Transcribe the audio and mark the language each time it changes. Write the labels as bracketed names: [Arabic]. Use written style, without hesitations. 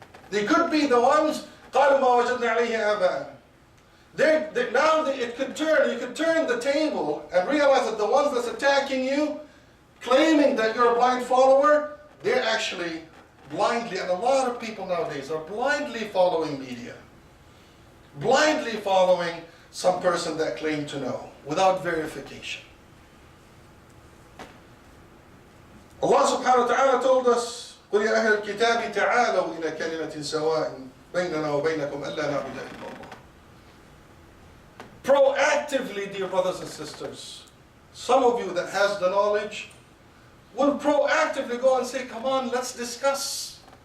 [English] They could be the ones [Arabic] قَالُوا مَا وَجَدْنَا عَلَيْهِ آبَاءَنَا. [English] Now it could turn, you could turn the table and realize that the ones that's attacking you, claiming that you're a blind follower, they're actually blindly, and a lot of people nowadays are blindly following media. Blindly following some person that claimed to know, without verification. Allah subhanahu wa ta'ala told us, [Arabic] قُلْ يَا أَهْلَ الْكِتَابِ تَعَالَوْا إِلَى كَلِمَةٍ سَوَاءٍ بَيْنَنَا وَبَيْنَكُمْ أَلَّا نَعْبُدَ إِلَّا اللَّهَ. [English] Proactively, dear brothers and sisters, some of you that has the knowledge will proactively go and say, come on, let's discuss.